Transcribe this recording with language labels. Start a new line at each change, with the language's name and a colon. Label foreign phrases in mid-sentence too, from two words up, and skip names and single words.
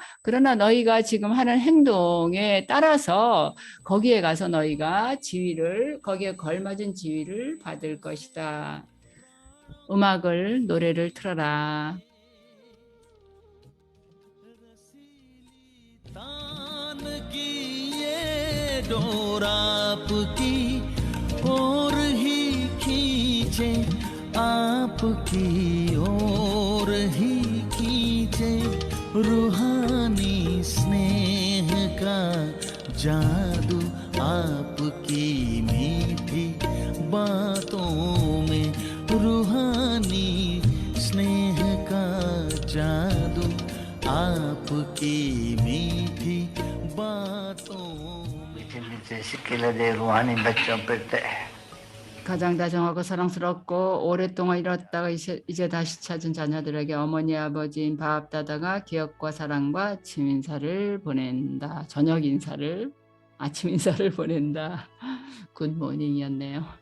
Korean: 그러나 너희가 지금 하는 행동에 따라서 거기에 가서 너희가 거기에 걸맞은 지위를 받을 것이다. 노래를 틀어라.
Hindi: की ये डोर आपकी ओर ही खींचे, आपकी ओर ही खींचे, रूहानी स्नेह का जादू आपकी मीठी बातों में, रूहानी स्नेह का जादू आपकी मीठी बातों में. 밑에 시킬라데 루하니 बच्चों पर
Korean: 가장 다정하고 사랑스럽고 오랫동안 잃었다가 이제 다시 찾은 자녀들에게 어머니 아버지인 바압다다가 기억과 사랑과 아침 인사를 보낸다. 저녁 인사를, 아침 인사를 보낸다. 굿모닝이었네요.